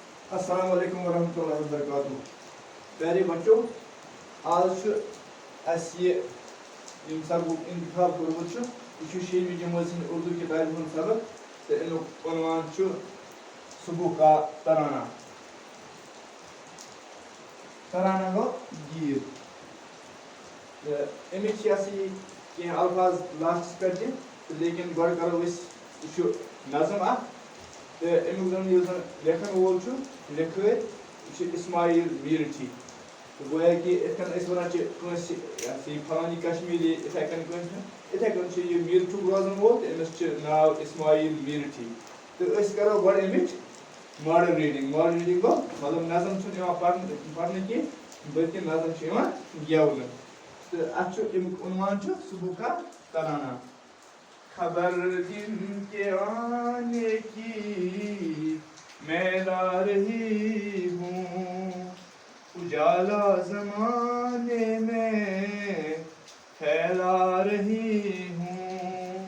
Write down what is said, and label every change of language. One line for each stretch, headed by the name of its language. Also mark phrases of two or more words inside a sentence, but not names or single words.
Arabic: السلام علیکم ورحمۃ اللہ وبرکاتہ.
Kashmiri: پیارے بچوں، آج سبق انتخاب کورمت یہ 6ویں جماعت سند اردو کتاب ہند سبق تو امیک عنوان
Urdu: صبح کا ترانہ.
Kashmiri: ترانہ گو گیت. امچ کی الفاظ لاسٹس پہ لیکن گۄڈٕ کرو یہ نظم اخ. تو امیک زن لکھن وول لکھٲرۍ یہ اسماعیل میرٹھی. تو گویا کہ اتھ کن ونان کنس فلانی کشمیری اتھے کن یہ میرٹھک روزن وول تو امس ناو اسماعیل میرٹھی. تو کرو گۄڈٕ امچ
English: model reading. model reading
Kashmiri: گو مطلب
Urdu: نظم پڑھنے کی
Kashmiri: بلکہ نظم گیونہ. تو اتھ امیک عنوان
Urdu: صبح کا ترانہ. خبر دن کے آنے کی میں لا رہی ہوں، اجالا زمانے میں پھیلا رہی ہوں.